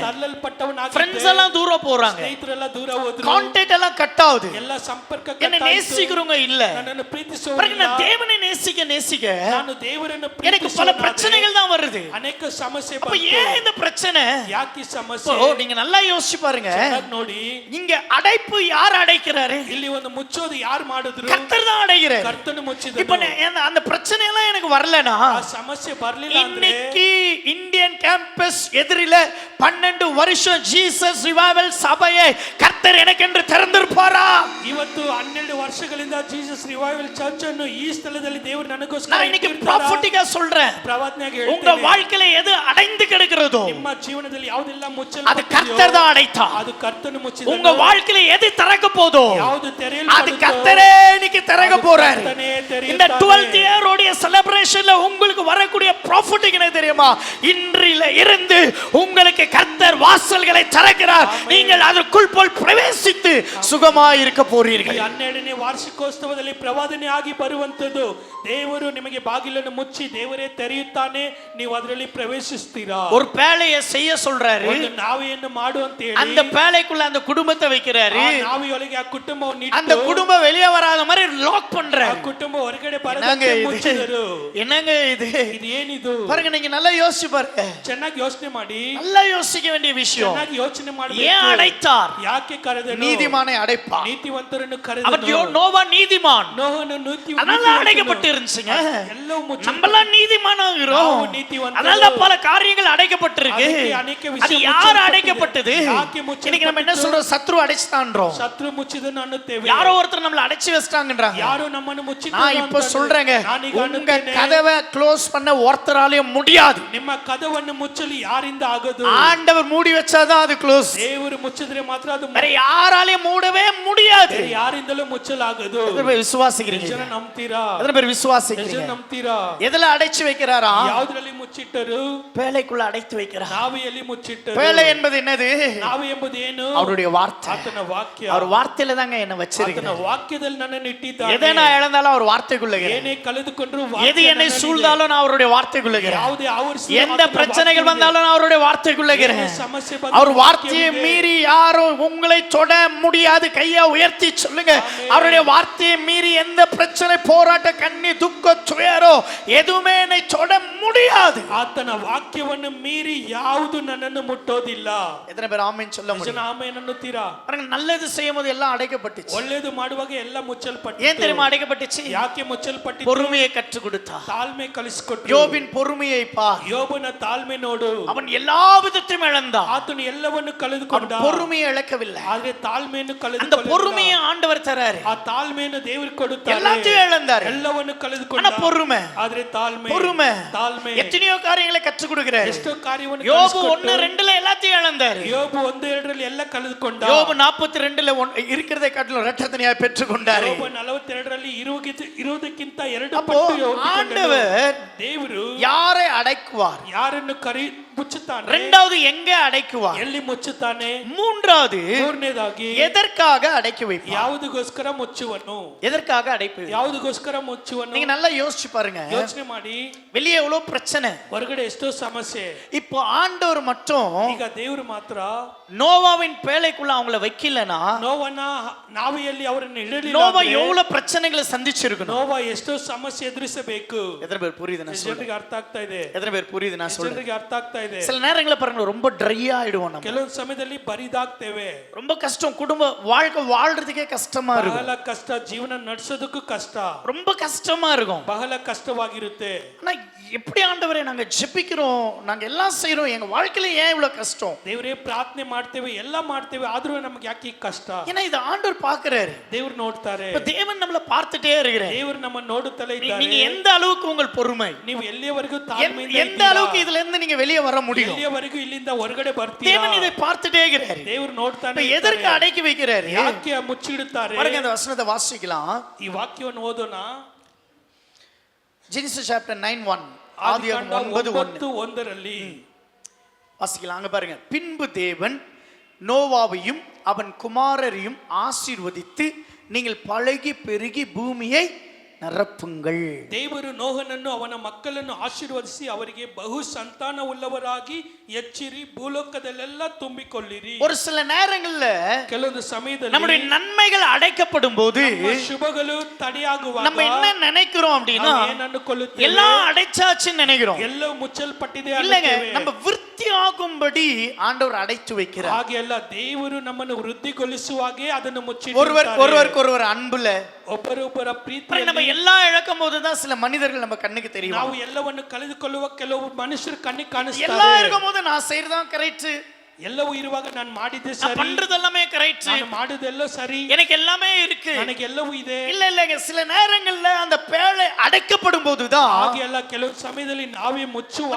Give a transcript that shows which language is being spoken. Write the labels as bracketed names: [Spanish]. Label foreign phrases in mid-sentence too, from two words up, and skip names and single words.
[Kannada] ತಳ್ಳಲ್ಪಟ್ಟವನಾಗಿದ್ದೆ. [Tamil] ஃப்ரெண்ட்ஸ் எல்லாம் தூரம் போறாங்க, [Kannada] ಸ್ನೇಹಿತರೆಲ್ಲ ದೂರ ಹೋದ್ರು. [Tamil] கான்டாக்ட் எல்லாம் கட் ஆகுது, [Kannada] ಎಲ್ಲ ಸಂಪರ್ಕ [Tamil] என்னை [Kannada] ಕಟ್ಟಾಯಿತು. [Tamil] நேசிக்கிறவங்க இல்ல. [Kannada] ನನ್ನನ್ನು [Tamil] பிறகு [Kannada] ಪ್ರೀತಿಸುವವರಿಲ್ಲ. [Tamil] நான் தேவனை நேசிக்க நேசிக்க [Kannada] ನಾನು ದೇವರನ್ನು [Tamil] எனக்கு பல [Kannada] ಪ್ರೀತಿಸುವವನಾದೆ. [Tamil] பிரச்சனைகள் தான் வருது. [Kannada] ಅನೇಕ ಸಮಸ್ಯೆ [Tamil] அப்ப [Kannada] ಬಂತು. [Tamil] ஏன் இந்த பிரச்சனை? [Kannada] ಯಾಕೆ ಈ [Tamil] இப்போ [Kannada] ಸಮಸ್ಯೆ? [Tamil] நீங்க நல்லா யோசிச்சு பாருங்க, [Kannada] ಚೆನ್ನಾಗಿ ನೋಡಿ. [Tamil] இங்க அடைப்பு யார் அடைக்கிறாரு? [Kannada] ಇಲ್ಲಿ ಒಂದು ಮುಚ್ಚೋದು ಯಾರು ಮಾಡಿದ್ರು? [Tamil] கர்த்தர் தான் அடைக்கிறார். [Kannada] ಕರ್ತನು ಮುಚ್ಚಿದನು. [Tamil] இப்ப அந்த பிரச்சனை எல்லாம் எனக்கு வரலனா, [Kannada] ಆ ಸಮಸ್ಯೆ ಬರ್ಲಿಲ್ಲ ಅಂದ್ರೆ [Tamil] இன்னைக்கு இந்தியன் கேம்பஸ் எதிரில 12 வருஷம் ஜீசஸ் ரிவைவல் சபையை கர்த்தர் எனக்கு என்று திறந்திருப்பாரா? [Kannada] ಇವತ್ತು 12 ವರ್ಷಗಳಿಂದ ಜೀಸಸ್ ರಿವೈವಲ್ ಚರ್ಚ್ ಅನ್ನು ಈ ಸ್ಥಳದಲ್ಲಿ ದೇವರು ನನಗೋಸ್ಕರ [Tamil] நான் இன்னைக்கு ப்ராஃபட்டிக்கா சொல்றேன், [Kannada] ಪ್ರವಾದನೆಯಾಗಿ [Tamil] உங்க [Kannada] ಹೇಳ್ತೇನೆ. [Tamil] வாழ்க்கையில எது அடைந்து கிடக்கிறதோ [Kannada] ನಿಮ್ಮ ಜೀವನದಲ್ಲಿ ಯಾವುದೆಲ್ಲ [Tamil] அது [Kannada] ಮುಚ್ಚಲ್ಪಟ್ಟಿದೆಯೋ [Tamil] கர்த்தர் தான் அடைத்தார். [Kannada] ಅದು ಕರ್ತನು ಮುಚ್ಚಿದನು. [Tamil] உங்க வாழ்க்கையில எது திறக்க போதோ [Kannada] ಯಾವುದು [Tamil] அது [Kannada] ತೆರೆಯಲ್ಪಡುತ್ತೋ [Tamil] கர்த்தரே இன்னைக்கு திறக்க போறாரு. [Kannada] ಕರ್ತನೇ [Tamil] இந்த [Kannada] ತೆರೆಯುತ್ತಾನೆ. [English] 12th year [Tamil] உடைய செலிப்ரேஷன்ல உங்களுக்கு வரக்கூடிய ப்ராஃபிட் என்ன தெரியுமா? இன்றில இருந்து உங்களுக்கு கர்த்தர் வாசல்களை திறக்கிறார். நீங்கள் அதற்குள் போல் பிரவேசித்து சுகமாய் இருக்க [Kannada] ಈ [Tamil] போறீர்கள். [Kannada] 12ನೇ ವಾರ್ಷಿಕೋತ್ಸವದಲ್ಲಿ ಪ್ರವಾದನೆ ಆಗಿ ಬರುವಂತದ್ದು. ದೇವರು ನಿಮಗೆ ಬಾಗಿಲನ್ನು ಮುಚ್ಚಿ ದೇವರೇ ತೆರೆಯುತ್ತಾನೆ, ನೀವು ಅದರಲ್ಲಿ ಪ್ರವೇಶಿಸ್ತೀರಾ. [Tamil] ஒரு பேழையை செய்ய சொல்றாரு, [Kannada] ಒಂದು ನಾವೆಯನ್ನು ಮಾಡು ಅಂತ ಹೇಳಿ [Tamil] அந்த பேழைக்குள்ள அந்த குடும்பத்தை வைக்கிறாரு. [Kannada] ಆ ನಾವಿಯೊಳಗೆ ಆ ಕುಟುಂಬವನ್ನು [Tamil] அந்த [Kannada] ಇಟ್ಟು [Tamil] குடும்பம் வெளியே வராத மாதிரி லாக் [Kannada] ಆ [Tamil] பண்றாரு. [Kannada] ಕುಟುಂಬ ಹೊರಗಡೆ [Tamil] என்னங்க [Kannada] ಬರದಂತೆ [Tamil] இது? [Kannada] ಮುಚ್ಚಿದರು. [Tamil] என்னங்க இது? [Kannada] ಇದು ಏನಿದು? [Tamil] பாருங்க, நீங்க நல்லா யோசிச்சு பாருங்க, [Kannada] ಚೆನ್ನಾಗಿ ಯೋಚನೆ ಮಾಡಿ. [Tamil] நல்லா யோசிக்க வேண்டிய விஷயம். [Kannada] ಚೆನ್ನಾಗಿ ಯೋಚನೆ [Tamil] ஏன் [Kannada] ಮಾಡಬೇಕು. [Tamil] அடைத்தார்? [Kannada] ಯಾಕೆ ಕರೆದನು? [Tamil] நீதிமானை அடைப்பார். [Kannada] ನೀತಿವಂತರನ್ನು [Tamil] அவர் [Kannada] ಕರೆದನು. [Tamil] நோவா நீதிமான், [Kannada] ನೋಹನು ನೀತಿವಂತನು. [Tamil] அதனால அடைக்கப்பட்டு இருந்துச்சுங்க. [Kannada] ಎಲ್ಲವೂ ಮುಚ್ಚಲ್ಪಟ್ಟಿದೆ. [Tamil] நம்மலாம் நீதிமானாகிறோம், [Kannada] ನಾವು ನೀತಿವಂತರು. [Tamil] அதனால பல காரியங்கள் அடைக்கப்பட்டு அடைக்கப்பட்டிருக்கு. [Kannada] ಅದಕ್ಕೆ ಅನೇಕ [Tamil] அது [Kannada] ವಿಷಯ [Tamil] யார் [Kannada] ಮುಚ್ಚಲ್ಪಟ್ಟಿದೆ. [Tamil] அடைக்கப்பட்டது? [Kannada] ಯಾಕೆ ಮುಚ್ಚಲ್ಪಟ್ಟಿತು? [Tamil] இன்னைக்கு நம்ம என்ன சொல்றோம்? சத்ரு அடைச்சிட்டான்றோம். [Kannada] ಶತ್ರು ಮುಚ್ಚಿದನು ಅನ್ನುತ್ತೇವೆ. [Tamil] யாரோ ஒருத்தர் நம்மள அடைச்சு வச்சிட்டாங்கன்றாங்க. [Kannada] ಯಾರು ನಮ್ಮನ್ನು ಮುಚ್ಚಿದ್ರು [Tamil] நான் இப்ப சொல்றேங்க, [Kannada] ನಾನೀಗ [Tamil] உங்க [Kannada] ಅನ್ನುತ್ತೇನೆ, [Tamil] கதவை க்ளோஸ் பண்ண ஒருத்தராலையும் முடியாது. [Kannada] ನಿಮ್ಮ ಕದವನ್ನು ಮುಚ್ಚಲು ಯಾರಿಂದ ಆಗದು? [Tamil] ஆண்டவர் மூடி வச்சாதான் அது க்ளோஸ். [Kannada] ದೇವರು ಮುಚ್ಚಿದ್ರೆ ಮಾತ್ರ ಅದು [Tamil] வேற யாராலையும் மூடவே முடியாது. [Kannada] ಬೇರೆ ಯಾರಿಂದಲೂ ಮುಚ್ಚಲಾಗದು. [Tamil] எத்தனை பேர் விசுவாசிக்கிறீங்க? [Kannada] ಜನ ನಂಬ್ತೀರಾ? [Tamil] எத்தனை பேர் [Kannada] ಜನ [Tamil] விசுவாசிக்கிறீங்க? [Kannada] ನಂಬ್ತೀರಾ? [Tamil] எதுல அடைச்சு வைக்கிறாரா? [Kannada] ಯಾವುದರಲ್ಲಿ ಮುಚ್ಚಿಟ್ಟರು? [Tamil] பேழைக்குள்ள அடைத்து வைக்கிறார். [Kannada] ನಾವಿಯಲ್ಲಿ ಮುಚ್ಚಿಟ್ಟರು. [Tamil] பேழை என்பது என்னது? [Kannada] ನಾವಿ ಎಂಬುದು ಏನು? [Tamil] அவருடைய வார்த்தை. [Kannada] ಆತನ ವಾಕ್ಯ. [Tamil] அவர் வார்த்தையில தாங்க என்ன [Kannada] ಆತನ [Tamil] வச்சிருக்கிறார். [Kannada] ವಾಕ್ಯದಲ್ಲಿ ನನ್ನನ್ನು ಇಟ್ಟಿದ್ದಾನೆ. [Tamil] எதை நான் இழந்தாலும் அவர் வார்த்தைக்குள்ள இருக்கிறேன். [Kannada] ಏನೇ ಕಳೆದುಕೊಂಡ್ರು [Tamil] எது என்னை சூழ்ந்தாலும் நான் அவருடைய வார்த்தைக்குள்ள இருக்கிறேன். [Kannada] ಯಾವುದೇ ಆವರಿಸಿ [Tamil] எந்த பிரச்சனைகள் வந்தாலும் நான் அவருடைய வார்த்தைக்குள்ள இருக்கிறேன். [Kannada] ಸಮಸ್ಯೆ [Tamil] அவர் வார்த்தையை மீறி யாரும் உங்களை தொட முடியாது. கையை உயர்த்தி சொல்லுங்க, அவருடைய வார்த்தையை மீறி எந்த பிரச்சனை, போராட்ட, கண்ணி, துக்க, துயரோ எதுவுமே என்னை தொட முடியாது. [Kannada] ಆತನ ವಾಕ್ಯವನ್ನು ಮೀರಿ ಯಾವುದು ನನ್ನನ್ನು ಮುಟ್ಟೋದಿಲ್ಲ. [Tamil] எத்தனை பேர் ஆமென் சொல்ல [Kannada] ಜನ [Tamil] முடியும்? [Kannada] ಆಮೆನ್ ಅನ್ನುತ್ತೀರಾ? [Tamil] பாருங்க, நல்லது செய்யும் போது எல்லாம் அடைக்கப்பட்டுச்சு. [Kannada] ಒಳ್ಳೆಯದು ಮಾಡುವಾಗ ಎಲ್ಲ [Tamil] ஏன் [Kannada] ಮುಚ್ಚಲ್ಪಟ್ಟಿತು. [Tamil] தெரியுமா அடைக்கப்பட்டுச்சு? [Kannada] ಯಾಕೆ ಮುಚ್ಚಲ್ಪಟ್ಟಿತು? [Tamil] பொறுமையை கற்றுக் கொடுத்தார். [Kannada] ತಾಳ್ಮೆ ಕಲಿಸಿಕೊಟ್ರು. [Tamil] யோபின் பொறுமையை பார். [Kannada] ಯೋಬನ ತಾಳ್ಮೆ ನೋಡು. [Tamil] அவன் எல்லா விதத்தையும் இழந்தான். [Kannada] ಆತನು ಎಲ್ಲವನ್ನು [Tamil] அவன் [Kannada] ಕಳೆದುಕೊಂಡ. [Tamil] பொறுமையை இழக்கவில்லை. [Kannada] ಆದ್ರೆ ತಾಳ್ಮೆಯನ್ನು [Tamil] அந்த [Kannada] ಕಳೆದುಕೊಳ್ಳಲಿಲ್ಲ. [Tamil] பொறுமையை ஆண்டவர் தராரு. [Kannada] ಆ ತಾಳ್ಮೆಯನ್ನು ದೇವರು ಕೊಡುತ್ತಾರೆ. [Tamil] எல்லாத்தையும் இழந்தாரு. [Kannada] ಎಲ್ಲವನ್ನು ಕಳೆದುಕೊಂಡ. [Tamil] ஆனா பொறுமை, [Kannada] ಆದ್ರೆ ತಾಳ್ಮೆ, [Tamil] பொறுமை, [Kannada] ತಾಳ್ಮೆ [Tamil] எத்தனையோ காரியங்களை கற்றுக் கொடுக்கிறாரு. [Kannada] ಎಷ್ಟೋ ಕಾರ್ಯವನ್ನು [Tamil] யோபு [Kannada] ಕಲಿಸಿಕೊಟ್ಟು [Tamil] 1:2 எல்லாத்தையும் இழந்தாரு. [Kannada] ಯೋಬು 1:2 ಎಲ್ಲ ಕಳೆದುಕೊಂಡ. [Tamil] யோபு 42 இருக்கிறதை காட்டிலும் இரட்டத்தனையாக பெற்றுக்கொண்டாரு. [Kannada] ಯೋಬ 42 ಇರುವುದಕ್ಕಿಂತ 2 [Tamil] அப்போ [Kannada] ಪಟ್ಟು ಹೊಂದಿಕೊಂಡನು. [Tamil] ஆண்டவர் [Kannada] ದೇವರು [Tamil] யாரை அடைக்குவார்? [Kannada] ಯಾರನ್ನು ಮುಚ್ಚುತ್ತಾನೆ? [Tamil] இரண்டாவது எங்க அடைக்குவார்? [Kannada] ಎಲ್ಲಿ ಮುಚ್ಚುತ್ತಾನೆ? [Tamil] மூன்றாவது [Kannada] ಮೂರನೇದಾಗಿ [Tamil] எதற்காக அடைக்க வைப்பார்? [Kannada] ಯಾವುದಕ್ಕೋಸ್ಕರ ಮುಚ್ಚುವನು? [Tamil] எதற்காக அடைப்பு? [Kannada] ಯಾವುದಕ್ಕೋಸ್ಕರ ಮುಚ್ಚುವನು? [Tamil] நீங்க நல்லா யோசிச்சு பாருங்க. [Kannada] ಯೋಚನೆ ಮಾಡಿ. [Tamil] வெளியே எவ்வளவு பிரச்சனை, [Kannada] ಹೊರಗಡೆ ಎಷ್ಟೋ ಸಮಸ್ಯೆ. [Tamil] இப்போ ஆண்டவர் மட்டும் [Kannada] ಈಗ ದೇವರು ಮಾತ್ರ [Tamil] நோவாவின் பேழைக்குள்ள அவங்கள வைக்கலனா, [Kannada] ನೋವನ ನಾವಿಯಲ್ಲಿ ಅವರನ್ನು ಇಡಲಿಲ್ಲ. [Tamil] நோவா எவ்வளவு பிரச்சனைகளை சந்திச்சிருக்கணும். [Kannada] ನೋವ ಎಷ್ಟೋ ಸಮಸ್ಯೆ ಎದುರಿಸಬೇಕು. [Tamil] எத்தனை பேர் புரியுது நான் சொல்றேன்? [Kannada] ಜನರಿಗೆ ಅರ್ಥ ಆಗ್ತಾ ಇದೆ. [Tamil] எத்தனை பேர் புரியுது நான் சொல்றேன்? [Kannada] ಜನರಿಗೆ ಅರ್ಥ ಆಗ್ತಾ ಇದೆ. [Tamil] சில நேரங்களில் பாருங்க, ரொம்ப ட்ரை ஆயிடுவோம். நம்ம [Kannada] ಕೆಲವೊಂದು ಸಮಯದಲ್ಲಿ ಬರಿದಾಗ್ತೇವೆ. [Tamil] ரொம்ப கஷ்டம், குடும்ப வாழ்க்கை வாழ்றதுக்கே கஷ்டமா இருக்கும். [Kannada] ಬಹಳ ಕಷ್ಟ, ಜೀವನ ನಡೆಸೋದಕ್ಕೂ ಕಷ್ಟ, [Tamil] ரொம்ப கஷ்டமா இருக்கும். [Kannada] ಬಹಳ ಕಷ್ಟವಾಗಿರುತ್ತೆ. [Tamil] ஆனா எப்படி ஆண்டவரே நாங்க ஜெபிக்கிறோம், நாங்க எல்லாம் செய்றோம், எங்க வாழ்க்கையில ஏன் இவ்வளவு கஷ்டம்? [Kannada] ದೇವರೇ ಪ್ರಾರ್ಥನೆ ಮಾಡ್ತೇವೆ, ಎಲ್ಲ ಮಾಡ್ತೇವೆ, ಆದ್ರೂ ನಮಗೆ ಯಾಕೆ ಈ ಕಷ್ಟ? [Tamil] ஏன்னா இது ஆண்டவர் பாக்குறாரு. [Kannada] ದೇವರು ನೋಡ್ತಾರೆ. [Tamil] இப்ப தேவன் நம்மள பார்த்துட்டே இருக்கிறாரு. [Kannada] ದೇವರು ನಮ್ಮನ್ನು ನೋಡುತ್ತಲೇ ಇದ್ದಾರೆ. [Tamil] நீங்க எந்த அளவுக்கு உங்கள் பொறுமை, [Kannada] ನೀವು ಎಲ್ಲಿಯವರೆಗೂ ತಾಳ್ಮೆಯಿಂದ [Tamil] எந்த அளவுக்கு இதுல இருந்து நீங்க வெளியே வர முடியும்? [Kannada] ಎಲ್ಲಿಯವರೆಗೂ ಇಲ್ಲಿಂದ ಹೊರಗಡೆ ಬರ್ತೀರಾ? [Tamil] தேவன் இதை பார்த்துட்டே இருக்கிறாரு. [Kannada] ದೇವರು ನೋಡ್ತಾನೆ. [Tamil] இப்ப எதற்கு அடக்கி வைக்கிறாரு? [Kannada] ಯಾಕೆ ಮುಚ್ಚಿಡುತ್ತಾರೆ? [Tamil] பாருங்க, அந்த வசனத்தை வாசிக்கலாம். [Kannada] ಈ ವಾಕ್ಯವನ್ನು ಓದೋಣ. [English] Genesis chapter [Tamil] 9:1, ஆதியாகமம் 9:1 வாசிக்கலாம். அங்க பாருங்க, பின்பு தேவன் நோவாவையும் அவன் குமாரரையும் ஆசீர்வதித்து, நீங்கள் பழகி பெருகி பூமியை நிரப்புங்கள். [Kannada] ದೇವರು ನೋಹನನ್ನು ಅವನ ಮಕ್ಕಳನ್ನು ಆಶೀರ್ವದಿಸಿ ಅವರಿಗೆ ಬಹು ಸಂತಾನವುಳ್ಳವರಾಗಿ ಎಚ್ಚಿರಿ, ಭೂಲೋಕದಲ್ಲೆಲ್ಲ ತುಂಬಿಕೊಳ್ಳಿರಿ. [Tamil] ஒரு சில நேரங்கள்ல [Kannada] ಕೆಲವೊಂದು ಸಮಯದಲ್ಲಿ [Tamil] நம்முடைய நன்மைகள் அடைக்கப்படும் போது [Kannada] ಶುಭಗಳು ತಡೆಯಾಗುವಾಗ [Tamil] நம்ம என்ன நினைக்கிறோம் அப்படின்னா, [Kannada] ಏನು ಅಂದುಕೊಳ್ಳುತ್ತೇವೆ? [Tamil] எல்லாம் அடைச்சாச்சுன்னு நினைக்கிறோம். [Kannada] ಎಲ್ಲವೂ ಮುಚ್ಚಲ್ಪಟ್ಟಿದೆ [Tamil] இல்லங்க, [Kannada] ಅನ್ನುತ್ತೇವೆ. [Tamil] நம்ம விருத்தி ஆகும்படி ஆண்டவர் அடைத்து வைக்கிறார். [Kannada] ಹಾಗೆ ಅಲ್ಲ, ದೇವರು ನಮ್ಮನ್ನು ವೃದ್ಧಿಗೊಳಿಸುವಾಗೆ ಅದನ್ನು [Tamil] ஒருவருக்கு ஒருவர் அன்புல, [Kannada] ಒಬ್ಬರೊಬ್ಬರ [Tamil] நம்ம [Kannada] ಪ್ರೀತಿಯಲ್ಲಿ [Tamil] எல்லாம் இழக்கும் போதுதான் சில மனிதர்கள் நம்ம கண்ணுக்கு தெரியும். [Kannada] ನಾವು ಎಲ್ಲವನ್ನು ಕಳೆದುಕೊಳ್ಳುವ ಕೆಲವು ಮನುಷ್ಯರು ಕಣ್ಣಿಗೆ ಕಾಣಿಸ್ತಾರೆ. [Tamil] எல்லாம் இருக்கும் போது நான் செய்யறதான் கரெக்ட், [Kannada] ಎಲ್ಲವೂ ಇರುವಾಗ ನಾನು ಮಾಡಿದ್ದೆ [Tamil] நான் [Kannada] ಸರಿ, [Tamil] பண்றது எல்லாமே கரெக்ட், [Kannada] ನಾನು ಮಾಡುದೆಲ್ಲ ಸರಿ, [Tamil] எனக்கு எல்லாமே இருக்கு. [Kannada] ನನಗೆ ಎಲ್ಲವೂ ಇದೆ. [Tamil] இல்லங்க, சில நேரங்கள்ல அந்த பேழை அடைக்கப்படும் போதுதான் [Kannada] ಹಾಗೆ ಅಲ್ಲ, ಕೆಲವು ಸಮಯದಲ್ಲಿ ನಾವೇ ಮುಚ್ಚುವಾಗ